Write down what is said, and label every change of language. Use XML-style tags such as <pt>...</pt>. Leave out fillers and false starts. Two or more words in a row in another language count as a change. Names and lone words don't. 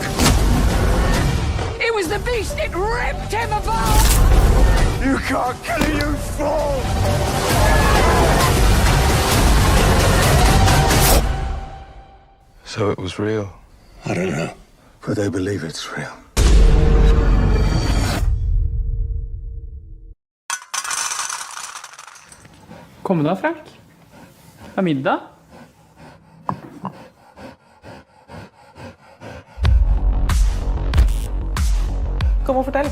<en>It was the beast. It ripped him apart. You can't kill a youth fool! So it was real? I don't know, but they believe it's real.</en> <no>Kom da, Frank. Det er middag. Kom og fortell.</no>